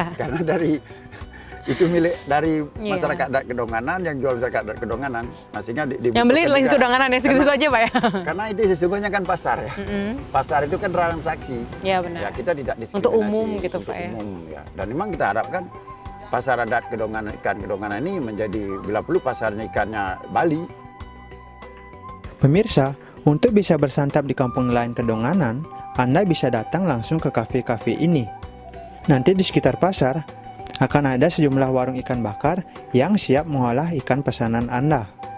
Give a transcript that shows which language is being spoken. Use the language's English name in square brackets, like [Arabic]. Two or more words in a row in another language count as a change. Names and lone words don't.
[Indonesian] Karena dari itu milik dari masyarakat adat Kedonganan, yang jual masyarakat adat Kedonganan. Sehingga yang beli lagi Kedonganan ya, segitu aja Pak ya. Karena itu sesungguhnya kan pasar ya. Pasar itu kan transaksi. Iya benar. Ya, kita tidak diskriminasi. Untuk umum gitu untuk Pak ya. Umum, ya. Dan memang kita harapkan pasar adat Kedonganan, ikan Kedonganan ini menjadi bila perlu pasarnya ikannya Bali. Pemirsa, untuk bisa bersantap di Kampung Nelayan Kedonganan, Anda bisa datang langsung ke kafe-kafe ini. Nanti di sekitar pasar, akan ada sejumlah warung ikan bakar yang siap mengolah ikan pesanan Anda.